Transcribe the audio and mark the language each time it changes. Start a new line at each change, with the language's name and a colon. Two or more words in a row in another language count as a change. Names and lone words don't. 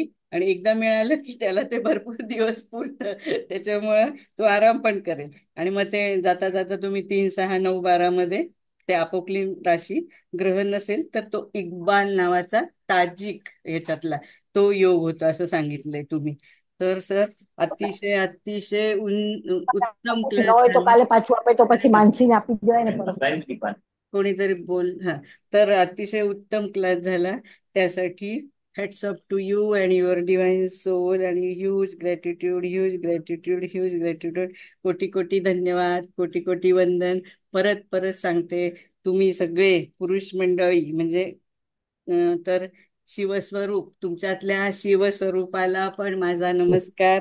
Marathi: आणि एकदा मिळालं की त्याला ते भरपूर दिवस पुरतं, त्याच्यामुळं तो आराम पण करेल. आणि मग ते जाता जाता तुम्ही 3, 6, 9, 12 मध्ये ते आपोकली राशी ग्रह नसेल तर तो इक्बाल नावाचा ताजिक ह्याच्यातला तो योग होतो असं सांगितलंय तुम्ही. तर सर अतिशय अतिशय उत्तम
Gujarati: પછી ન
Marathi: क्लास
Gujarati: હોય તો
Marathi: झाला.
Gujarati: કાલે પાછું આપે તો પછી માનસીને આપી જ દેવાય ને પરત.
Marathi: कोणीतरी बोल. हा, तर अतिशय उत्तम क्लास झाला. त्यासाठी
English: hats off to you and your divine soul,
Marathi: आणि
English: huge gratitude, huge gratitude, huge gratitude.
Marathi: कोटी कोटी धन्यवाद, कोटी कोटी वंदन. परत परत सांगते, तुम्ही सगळे पुरुष मंडळी म्हणजे तर शिवस्वरूप, तुमच्यातल्या शिवस्वरूपाला पण माझा नमस्कार.